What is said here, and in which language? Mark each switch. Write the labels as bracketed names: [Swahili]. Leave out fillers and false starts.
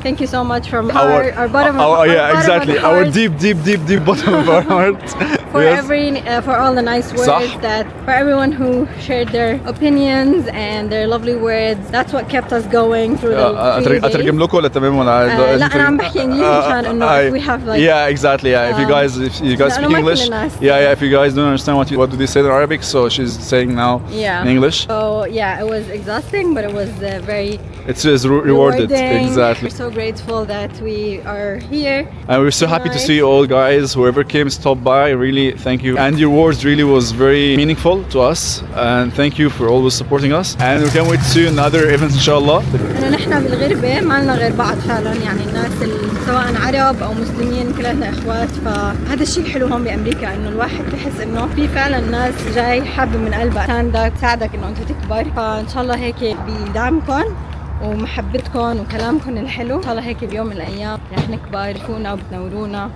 [English] Thank you so much from our bottom of our yeah, exactly. Our deep bottom of our heart. For all the nice words that for everyone who shared their opinions and their lovely words. That's what kept us going through the 3 days. [Arabic] اترجم لكم ولا تمام ولا لا انا عم بحكي انجليزي عشان انه [English] we have like exactly. If you guys speak English, if you guys don't understand what do they say in Arabic, so she's saying now in English. So it was exhausting, but it was very it's rewarded. Exactly. We're so grateful that we are here, and we're so happy to see you all, guys. Whoever came, stopped by, really thank you. And your words really was very meaningful to us, and thank you for always supporting us. And we can't wait to see you in other events inshallah. [Arabic] نحن بالغربة ما لنا غير بعض فعلا. يعني الناس سواء عرب او مسلمين كلنا اخوات. فهذا الشيء الحلو هون بامريكا، انه الواحد بحس انه في فعلا ناس جاي حابه من قلبها تساندك تساعدك انه انت تكبر. فان شاء الله هيك بدعمكم ومحبتكم وكلامكم الحلو، ان شاء الله هيك بيوم من الايام رح نكبر فونا وبتنورونا.